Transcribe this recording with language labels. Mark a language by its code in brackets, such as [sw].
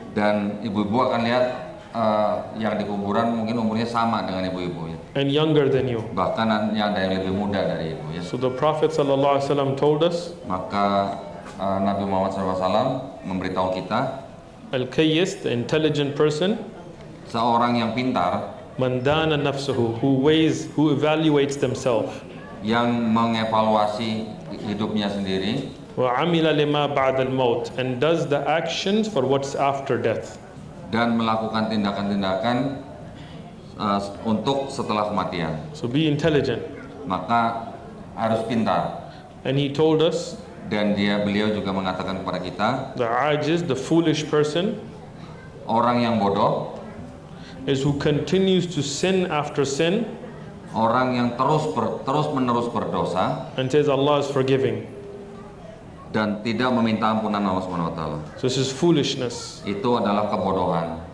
[id] Dan ibu-ibu akan lihat yang di kuburan mungkin umurnya sama dengan ibu-ibu ya. [en] And younger than you. [id] Bahkan yang ada yang lebih muda dari ibu ya. [en] So the Prophet ﷺ told us, [id] Maka Nabi Muhammad SAW memberitahu kita, [en] Al-Kayyis, the intelligent person, [id] seorang yang pintar [ar] man dana nafsuhu, [en] who evaluates themselves, [id] yang mengevaluasi hidupnya sendiri [ar] wa amila lima ba'da al-maut, [en] and does the actions for what's after death. [id] dan melakukan tindakan-tindakan untuk setelah kematian. [en] So be intelligent. [id] Maka harus pintar. [en] And he told us, [id] Dan beliau juga mengatakan kepada kita, [en] the ajiz, the foolish person, [id] orang yang bodoh, [en] is who continues to sin after sin [id] orang yang terus-menerus berdosa [en] and says Allah is forgiving. [id] dan tidak meminta ampunan Allah Subhanahu wa taala. [en] So this is foolishness. [id] Itu adalah kebodohan.